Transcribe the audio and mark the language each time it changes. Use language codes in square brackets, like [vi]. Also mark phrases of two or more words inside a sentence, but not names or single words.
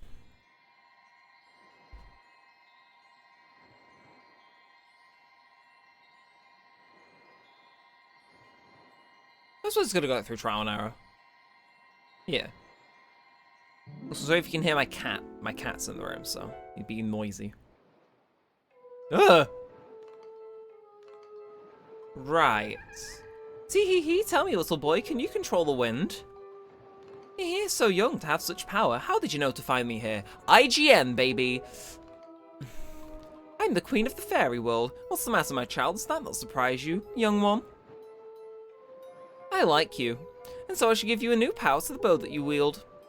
[en] This one's gonna go through trial and error. Yeah. Also, sorry if you can hear my cat. My cat's in the room, so he'd be noisy. Ugh! Right. Tee-hee-hee, tell me, little boy, can you control the wind? You're so young to have such power. How did you know to find me here? IGN, baby! I'm the queen of the fairy world. What's the matter, my child? Does that not surprise you, young one? I like you, and so I should give you a new power to the bow that you wield.